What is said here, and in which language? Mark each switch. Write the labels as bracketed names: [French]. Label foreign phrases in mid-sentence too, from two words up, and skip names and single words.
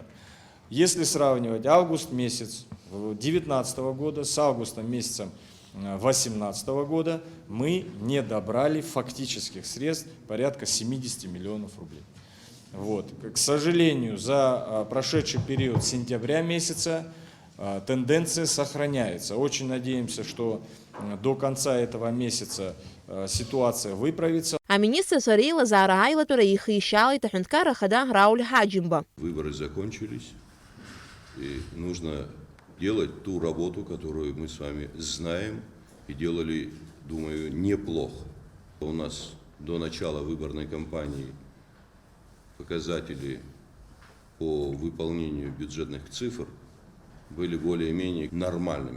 [Russian] Если сравнивать август месяц 2019 года с августом месяцем 2018 года, мы не добрали фактических средств порядка 70 миллионов рублей. Вот. К сожалению, за прошедший период сентября месяца тенденция сохраняется. Очень надеемся, что до конца этого месяца ситуация выправится. [Abkhazian] А министр Сарила Зара Айлатура ихаишалит аҳәынҭқарра хада Рауль Ҳаџьымба. [Russian] Выборы закончились, и нужно делать ту работу, которую мы с вами знаем и делали, думаю, неплохо. У нас до начала выборной кампании показатели по выполнению бюджетных цифр были более-менее нормальными.